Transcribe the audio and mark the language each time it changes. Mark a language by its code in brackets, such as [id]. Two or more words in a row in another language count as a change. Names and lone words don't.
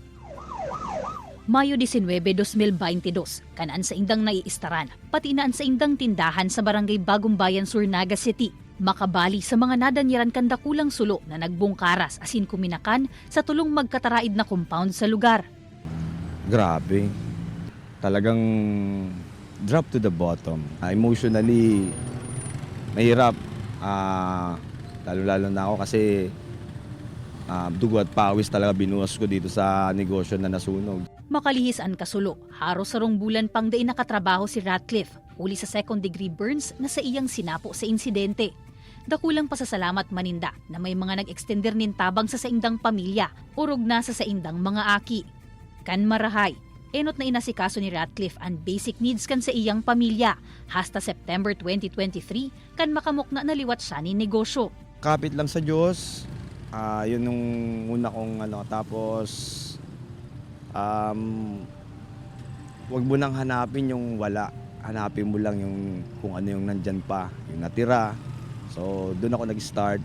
[bik] Mayo 19, 2022, kanaan sa indang naiistaran, pati naan sa indang tindahan sa barangay Bagumbayan Sur, Naga City. Makabali sa mga nadanyaran kan dakulang sulo na nagbungkaras asin kuminakan sa tulong magkataraid na compound sa lugar. [tl] Grabe. Talagang [en] drop to the bottom. [tl] Emotionally, mahirap. Lalo-lalo na ako kasi dugo at pawis talaga binuwas ko dito sa negosyo na nasunog. [bik] Makalihis ang kasulo, haros sarong bulan pang dain nakatrabaho si Ratcliffe, uli sa [en] second-degree burns [bik] na sa iyang sinapo sa insidente. Dakulang pasasalamat maninda na may mga nag-extender nin tabang sa saindang pamilya, urog na sa saindang mga aki. Kan marahay, enot na inasikaso ni Ratcliffe ang [en] basic needs [bik] kan sa iyang pamilya, hasta September 2023 kan makamukna na liwat siya ni negosyo. [tl] Kapit lang sa Diyos, yun yung una kong tapos wag mo nang hanapin yung wala, hanapin mo lang yung kung ano yung nandyan pa, yung natira. So, doon ako nag-start.